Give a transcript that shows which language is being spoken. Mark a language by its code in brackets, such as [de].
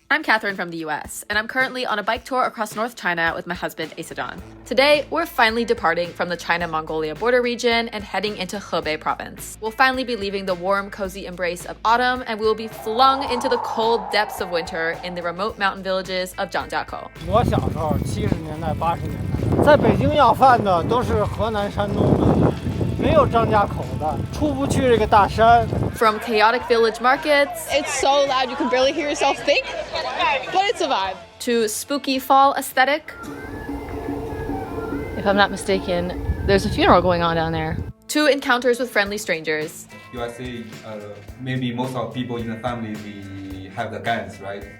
[en] I'm Katherine from the US, and I'm currently on a bike tour across North China with my husband, Asajan. Today, we're finally departing from the China-Mongolia border region and heading into Hebei province. We'll finally be leaving the warm, cozy embrace of autumn, and we will be flung into the cold depths of winter in the remote mountain villages of Zhangjiakou. [zh] 我小时候70年代80年代，在北京要饭的都是河南山东的，没有张家口的，出不去这个大山。 [en] From chaotic village markets, it's so loud you can barely hear yourself think, but it's a vibe, to spooky fall aesthetic. If I'm not mistaken, there's a funeral going on down there. To encounters with friendly strangers. USA, maybe most of people in the family, we have the guns, right?